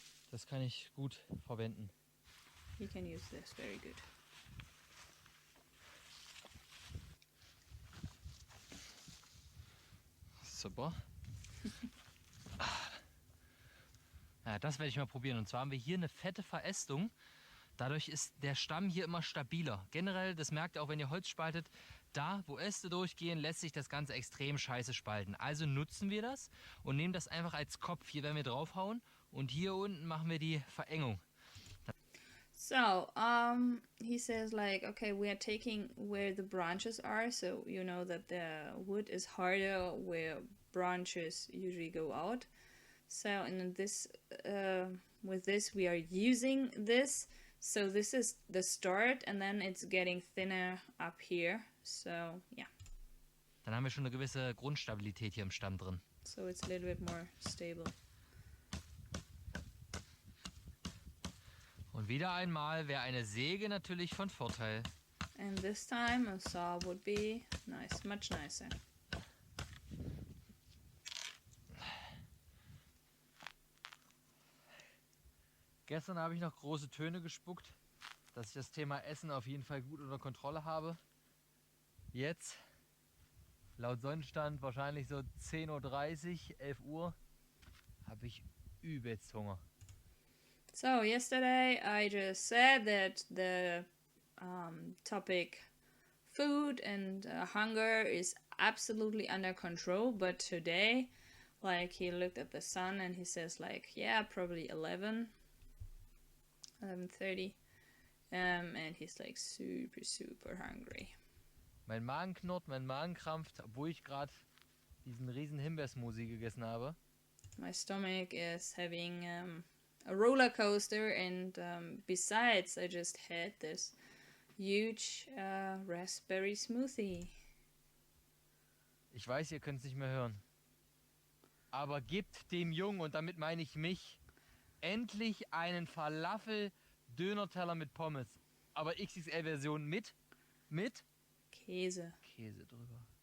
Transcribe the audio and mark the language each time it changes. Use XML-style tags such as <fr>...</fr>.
<de>Das kann ich gut verwenden.</de> <en>He can use this very good.</en> <de>Super. Ja, das werde ich mal probieren. Und zwar haben wir hier eine fette Verästung. Dadurch ist der Stamm hier immer stabiler. Generell, das merkt ihr auch, wenn ihr Holz spaltet, da, wo Äste durchgehen, lässt sich das Ganze extrem scheiße spalten. Also nutzen wir das und nehmen das einfach als Kopf. Hier werden wir draufhauen und hier unten machen wir die Verengung.</de> <en>So, he says like, okay, we are taking where the branches are, so you know that the wood is harder where branches usually go out. So, in this, with this, we are using this. So this is the start, and then it's getting thinner up here. So, yeah.</en> <de>Dann haben wir schon eine gewisse Grundstabilität hier im Stamm drin.</de> <en>So it's a little bit more stable.</en> <de>Und wieder einmal wäre eine Säge natürlich von Vorteil.</de> <en>And this time a saw would be nice, much nicer.</en> <de>Gestern habe ich noch große Töne gespuckt, dass ich das Thema Essen auf jeden Fall gut unter Kontrolle habe. Jetzt, laut Sonnenstand, wahrscheinlich so 10:30 Uhr, 11 Uhr, habe ich übelst Hunger.</de> <en>So yesterday I just said that the topic food and hunger is absolutely under control, but today, like, he looked at the sun and he says, like, yeah, probably 11:30, and he's like super hungry.</en> <de>Mein Magen knurrt, mein Magen krampft, obwohl ich gerade diesen riesen Himbeersmoothie gegessen habe.</de> <en>My stomach is having a roller coaster, and besides, I just had this huge raspberry smoothie.</en> <de>Ich weiß, ihr könnt es nicht mehr hören. Aber gebt dem Jungen, und damit meine ich mich, endlich einen Falafel-Döner-Teller mit Pommes. Aber XXL-Version mit Käse. Käse drüber.</de>